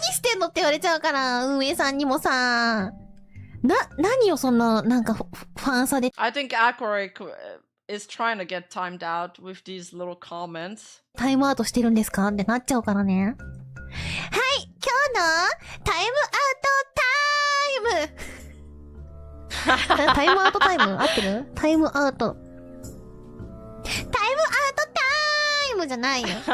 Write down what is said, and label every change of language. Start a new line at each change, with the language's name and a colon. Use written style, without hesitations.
Japanese: してんのって言われちゃうから、運営さんにもさ。何よ、そんな、なんかファンサで。
English: I think Akoric is trying to get timed out with these little comments.
Japanese: タイムアウトしてるんですかってなっちゃうからね。はい、今日のタイムアウトタイムタイムアウトタイム合ってる？タイムアウト。タイムアウトタイムじゃないよ。